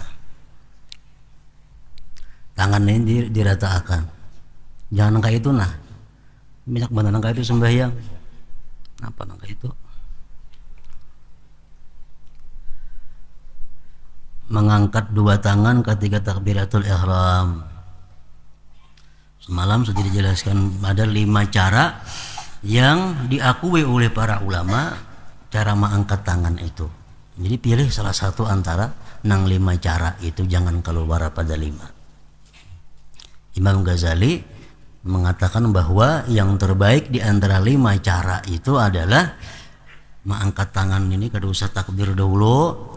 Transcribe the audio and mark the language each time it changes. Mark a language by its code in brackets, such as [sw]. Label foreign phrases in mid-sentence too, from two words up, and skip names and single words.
[id] Tangan ini diratakan, jangan nangka itu. Banyak banget nangka itu sembahyang. Apa nangka itu? Mengangkat 2 tangan ketika takbiratul ihram. Semalam sudah dijelaskan ada 5 cara yang diakui oleh para ulama cara mengangkat tangan itu. Jadi pilih salah satu antara 5 cara itu, jangan keluar pada 5. Imam Ghazali mengatakan bahwa yang terbaik di antara 5 cara itu adalah mengangkat tangan ini [bjn] kada usah [id] takbir dahulu.